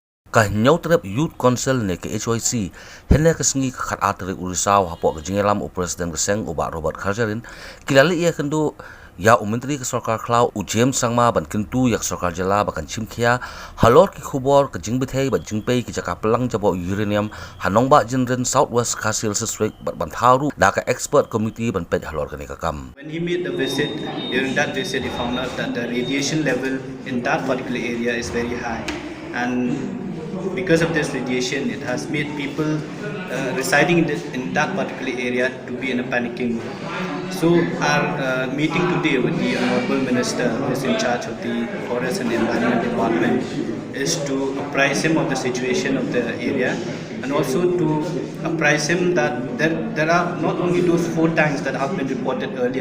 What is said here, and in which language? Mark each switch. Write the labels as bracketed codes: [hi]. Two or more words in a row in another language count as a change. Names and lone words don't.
[kha] ka nyau trep [en] youth council [kha] ne ke HYC hynne ka sngi ka khat tarik risaw hapoh ka jingialam u president ka Seng uba Robert Kharjahrin kilali ia kynduh ya myntri ka Sorkar khlaw u James Sangma ban kyntu yak Sorkar jylla bakan Shimkhia halor ki khubor ka jingbthei ban jingpei ki Jaka Pyllang jaboh Uranium Nongbah Jynrin southwest Khasi Hils ban thaw da ka [en] expert committee [kha] ban peit halor ka ne ka kam. [en] When he made the visit, during that visit he found out that the radiation level in that particular area is very high, and because of this radiation it has made people residing in that particular area to be in a panicking mood. So our meeting today with the Honorable Minister who is in charge of the Forest and Environment Department is to apprise him of the situation of the area, and also to apprise him that there are not only those 4 tanks that have been reported earlier.